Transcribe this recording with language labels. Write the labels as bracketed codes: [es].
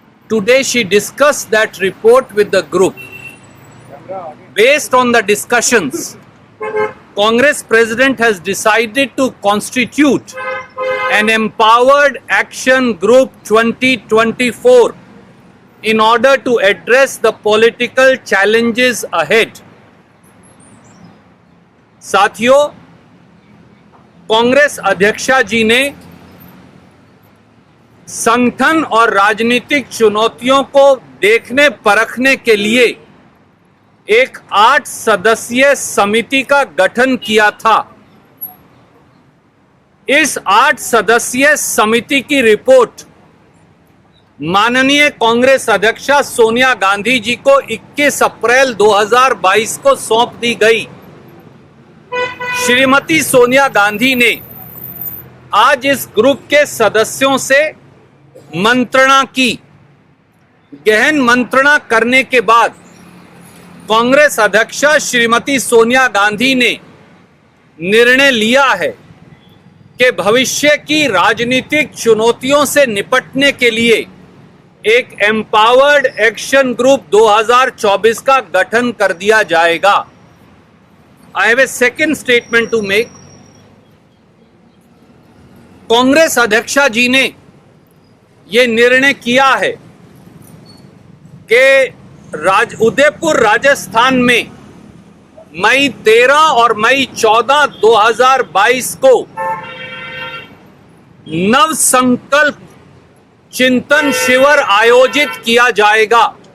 [en] Today she discussed that report with the group. Based on the discussions, Congress President has decided to constitute an Empowered Action Group 2024 in order to address the political challenges ahead. [hi] साथियों, कांग्रेस अध्यक्षा जी ने संगठन और राजनीतिक चुनौतियों को देखने परखने के लिए एक 8 सदस्यीय समिति का गठन किया था। इस 8 सदस्यीय समिति की रिपोर्ट माननीय कांग्रेस अध्यक्षा सोनिया गांधी जी को 21 अप्रैल 2022 को सौंप दी गई। श्रीमती सोनिया गांधी ने आज इस ग्रुप के सदस्यों से मंत्रणा की। गहन मंत्रणा करने के बाद कांग्रेस अध्यक्षा श्रीमती सोनिया गांधी ने निर्णय लिया है कि भविष्य की राजनीतिक चुनौतियों से निपटने के लिए एक एम्पावर्ड एक्शन ग्रुप 2024 का गठन कर दिया जाएगा। [en] I have a second statement to make. [hi] Congress अध्यक्षा जी ने ये निर्णय किया है कि उदयपुर राजस्थान में मई 13 और मई 14, 2022 को नव संकल्प चिंतन शिविर आयोजित किया जाएगा।